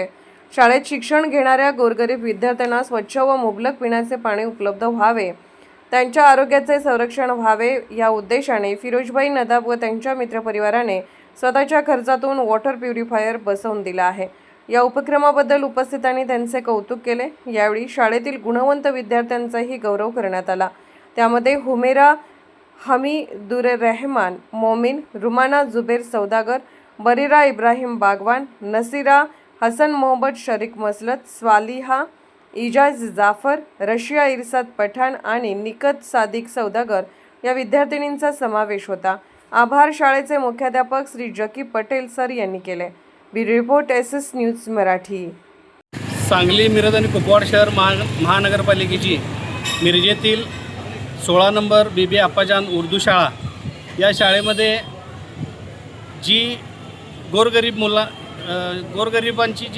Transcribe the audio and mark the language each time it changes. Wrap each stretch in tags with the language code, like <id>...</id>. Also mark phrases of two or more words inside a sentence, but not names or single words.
<mr>शाळेत शिक्षण घेणाऱ्या गोरगरीब विद्यार्थ्यांना स्वच्छ व मुबलक पिण्याचे पाणी उपलब्ध व्हावे, त्यांच्या आरोग्याचे संरक्षण व्हावे या उद्देशाने फिरोजभाई नदाब व त्यांच्या मित्रपरिवाराने स्वतःच्या खर्चातून</mr> <en>water purifier</en> <mr>बसवून दिला आहे. या उपक्रमाबद्दल उपस्थितांनी त्यांचे कौतुक केले. यावेळी शाळेतील गुणवंत विद्यार्थ्यांचाही गौरव करण्यात आला. त्यामध्ये हुमेरा हमीदुर्रहमान मोमीन, रुमाना जुबेर सौदागर, बरीरा इब्राहिम बागवान, नसीरा हसन मोहम्मद शरीक मसलत, स्वालिहा इजाज जाफर, रशिया इरसाद पठाण आणि निकत सादिक सौदागर या विद्यार्थिनींचा समावेश होता. आभार शाळेचे मुख्याध्यापक श्री जकी पटेल सर यांनी केले.</mr> <en>bureau report</en> <mr>SS न्यूज मराठी. सांगली, मिरज आणि कुपवाड शहर महानगरपालिकेची मिरजेतील 16 नंबर बीबी अप्पाजान उर्दू शाळा या शाळेमध्ये जी गोरगरिबांची जी</mr>